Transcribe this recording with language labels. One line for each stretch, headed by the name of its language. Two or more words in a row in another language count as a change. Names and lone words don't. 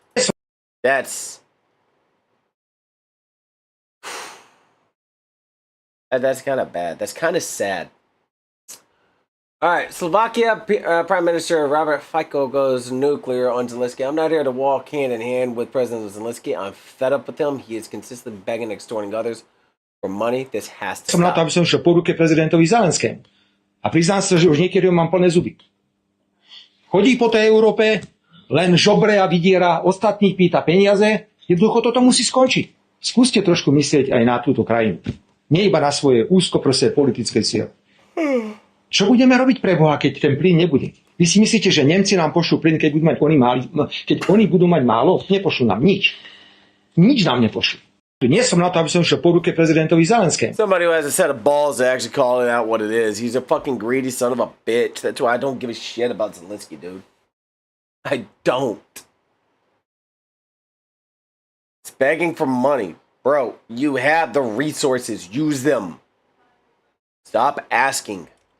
English: That's kind of bad. That's kind of sad. All right, Slovakia Prime Minister Robert Fico goes nuclear on Zelensky. I'm not here to walk hand in hand with President Zelensky. I'm fed up with him. He is consistently begging and extorting others for money. This has to
Slovak: Som na to, aby
English: stop.
Slovak: som šiel po ruke prezidentovi Zelenskému. A priznám sa, že už niekedy mám plné zuby. Chodí po tej Európe, len žobre a vydiera, ostatných pýta peniaze. Jednoducho toto musí skončiť. Skúste trošku myslieť aj na túto krajinu. Nie iba na svoje úzkoprosé politické cieľe. Čo budeme robiť pre Boha, keď ten plyn nebude? Vy si myslíte, že Nemci nám pošlú plyn, keď oni budú mať málo? Nepošlú nám nič. Nič nám nepošlú. Nie som na to, aby som šiel po ruke prezidentovi Zelenskému.
English: Somebody who has a set of balls to actually call it out what it is. He's a fucking greedy son of a bitch. That's why I don't give a shit about Zelensky, dude. I don't. It's begging for money. Bro, you have the resources. Use them. Stop asking.